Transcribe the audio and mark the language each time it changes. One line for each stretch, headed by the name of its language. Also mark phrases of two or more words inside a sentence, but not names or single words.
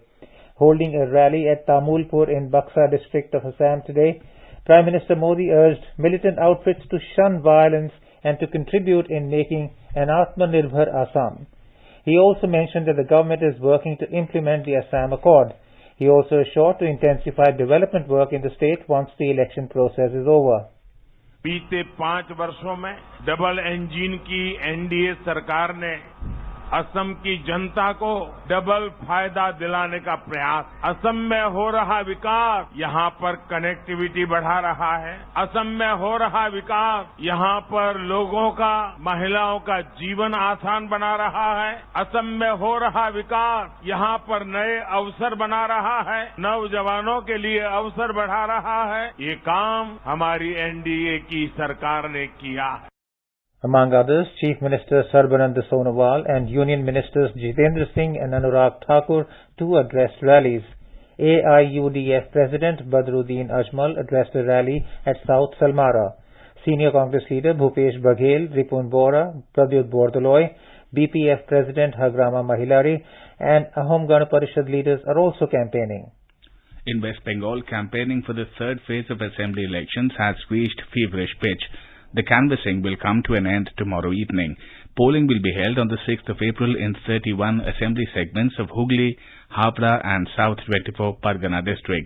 English: Holding a rally at Tamulpur in Buxa district of Assam today, Prime Minister Modi urged militant outfits to shun violence and to contribute in making an Atmanirbhar Assam. He also mentioned that the government is working to implement the Assam Accord. He also assured to intensify development work in the state once the election process is over.
Hindi: बीते 5 वर्षों में
English: double engine
Hindi: की एनडीए सरकार ने असम की जनता को डबल फायदा दिलाने का प्रयास। असम में हो रहा विकास यहां पर कनेक्टिविटी बढ़ा रहा है। असम में हो रहा विकास यहां पर लोगों का, महिलाओं का जीवन आसान बना रहा है। असम में हो रहा विकास यहां पर नए अवसर बना रहा है, नौजवानों के लिए अवसर बढ़ा रहा है। ये काम हमारी एनडीए की सरकार ने किया है।
English: Among others, Chief Minister Sarbanand Sonowal and Union Ministers Jitendra Singh and Anurag Thakur too addressed rallies. AIUDF President Badruddin Ajmal addressed a rally at South Salmara. Senior Congress leader Bhupesh Baghel, Ripun Bora, Pradyut Bordoloi, BPF President Hagrama Mahilari and Ahom Gana Parishad leaders are also campaigning. In West Bengal, campaigning for the 3rd phase of assembly elections has reached feverish pitch. The canvassing will come to an end tomorrow evening. Polling will be held on the 6th of April in 31 assembly segments of Hooghly, Hapra and South 24 Pargana districts.